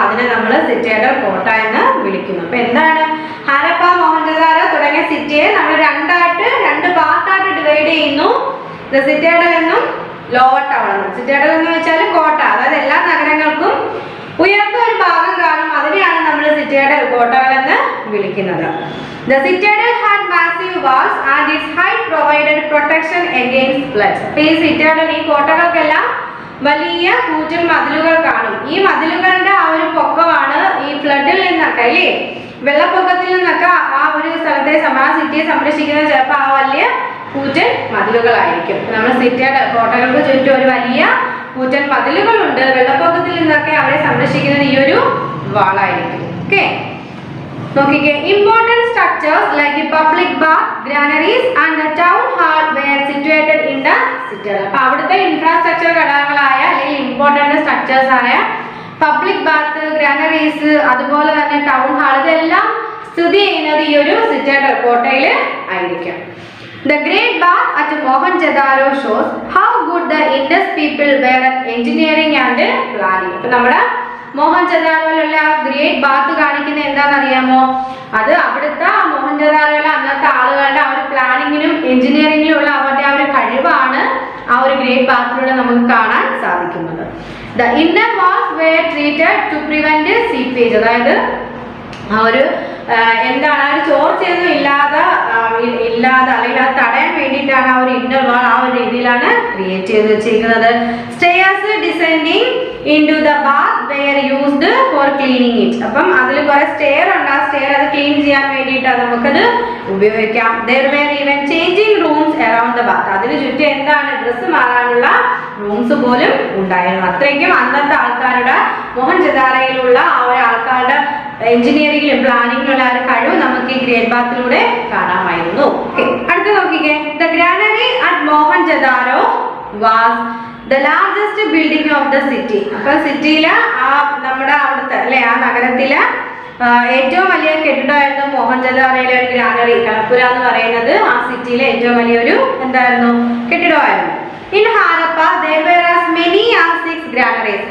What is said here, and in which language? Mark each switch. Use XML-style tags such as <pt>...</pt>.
<ml>അതിനെ നമ്മൾ സിറ്റഡൽ കോട്ട എന്ന് വിളിക്കുന്നു. അപ്പൊ എന്താണ് ഹാരപ്പ മോഹൻജദാരോ തുടങ്ങിയ സിറ്റിയെ നമ്മൾ രണ്ട് പാർട്ടായിട്ട് ഡിവൈഡ് ചെയ്യുന്നു. ദ സിറ്റഡൽ എന്നും ലോവർ ടൗൺ എന്നും. സിറ്റഡൽ എന്ന് വെച്ചാൽ കോട്ട, അതായത് എല്ലാ നഗരങ്ങൾക്കും ഉയർന്ന ഒരു ഭാഗം കാണും. അതിനെയാണ് നമ്മൾ സിറ്റഡൽ കോട്ടകൾ എന്ന് വിളിക്കുന്നത്.</ml> <en>The citadel had massive walls and its height provided protection against floods.</en> <ml>ഈ സിറ്റഡൽ ഈ കോട്ടകൾക്കെല്ലാം വലിയ കൂറ്റൻ മതിലുകൾ കാണും. ഈ മതിലുകളുടെ ആ ഒരു പൊക്കമാണ് ഈ ഫ്ലഡിൽ നിന്നൊക്കെ അല്ലേ, വെള്ളപ്പൊക്കത്തിൽ നിന്നൊക്കെ ആ ഒരു സ്ഥലത്തെ സിറ്റിയെ സംരക്ഷിക്കുന്നത് ചിലപ്പോൾ ആ വലിയ കൂറ്റൻ മതിലുകളായിരിക്കും. നമ്മൾ സിറ്റഡൽ കോട്ടകൾക്ക് ചുറ്റും ഒരു വലിയ കൂറ്റൻ മതിലുകളുണ്ട്. വെള്ളപ്പൊക്കത്തിൽ നിന്നൊക്കെ അവരെ സംരക്ഷിക്കുന്നത് ഈ ഒരു വാളായിരിക്കും. ഓക്കെ, നോക്കിക്കേ.</ml> <en>Important structures like public bath, granaries and the town hall were situated in the citadel.</en> <ml>അപ്പോൾ അവിടുത്തെ ഇൻഫ്രാസ്ട്രക്ചർ ഘടകങ്ങളായ അല്ലെങ്കിൽ ഇമ്പോർട്ടന്റ് സ്ട്രക്ചേഴ്സ് ആയ പബ്ലിക് ബാത്ത്, ഗ്രാനറീസ്, അതുപോലെ തന്നെ ടൗൺ ഹാൾ, ഇതെല്ലാം സ്ഥിതി ചെയ്യുന്നത് ഈ ഒരു സിറ്റഡൽ കോട്ടയിൽ ആയിരിക്കും.</ml> <en>The Great Bath at Mohenjo-daro shows how good the Indus people were at engineering and planning.</en> <ml>അപ്പോൾ നമ്മുടെ മോഹൻജദാരോയിലുള്ള ഗ്രേറ്റ് ബാത്ത് കാണിക്കുന്ന എന്താണെന്നറിയാമോ? അത് അവിടുത്തെ മോഹൻജദാരോയിലെ അന്നത്തെ ആളുകളുടെ ആ ഒരു പ്ലാനിങ്ങിനും എഞ്ചിനീയറിംഗിലും ഉള്ള അവരുടെ ആ ഒരു കഴിവാണ് ആ ഒരു ഗ്രേറ്റ് ബാത്തിലൂടെ നമുക്ക് കാണാൻ സാധിക്കുന്നത്.</ml> <en>The inner walls were treated to prevent seepage.</en> <ml>അതായത് ആ ഒരു എന്താണ് ആ ഒരു ചോർച്ചയൊന്നും ഇല്ലാതെ അല്ലെങ്കിൽ അത് തടയാൻ വേണ്ടിയിട്ടാണ് ആ ഒരു ഇന്നർ വാൾ ആ ഒരു രീതിയിലാണ് ക്രിയേറ്റ് ചെയ്ത് വെച്ചിരിക്കുന്നത്.</ml> <en>Stairs descending into the bath were used for cleaning it.</en> <ml>അപ്പം അതിൽ കുറെ സ്റ്റെയർ ഉണ്ട്. ആ സ്റ്റെയർ അത് ക്ലീൻ ചെയ്യാൻ വേണ്ടിയിട്ടാണ് നമുക്കത് ഉപയോഗിക്കാം.</ml> <en>There were even changing rooms around the bath.</en> <ml>അതിന് ചുറ്റും എന്താണ് ഡ്രസ്സ് മാറാനുള്ള റൂംസ് പോലും ഉണ്ടായിരുന്നു. അത്രയ്ക്കും അന്നത്തെ ആൾക്കാരുടെ മോഹൻജദാരോയിലുള്ള ആ ഒരു ആൾക്കാരുടെ എഞ്ചിനീയറിംഗിലും പ്ലാനിങ്ങിലുള്ള ഒരു കഴിവ് നമുക്ക് ഈ ഗ്രേറ്റ് ബാത്തിലൂടെ കാണാമായിരുന്നു. അടുത്ത നോക്കിക്കേ.</ml> <en>The granary at Mohenjodaro was the largest building of the city.</en> <ml>അപ്പൊ സിറ്റിയിലെ ആ നമ്മുടെ അവിടുത്തെ അല്ലെ ആ നഗരത്തിലെ ഏറ്റവും വലിയ കെട്ടിടമായിരുന്നു മോഹൻജദാരോയിലെ ഒരു ഗ്രാനറി. കളപ്പുര എന്ന് പറയുന്നത് ആ സിറ്റിയിലെ ഏറ്റവും വലിയൊരു എന്തായിരുന്നു കെട്ടിടമായിരുന്നു.</ml> <en>In Harappa there were as many as 6 granaries.</en>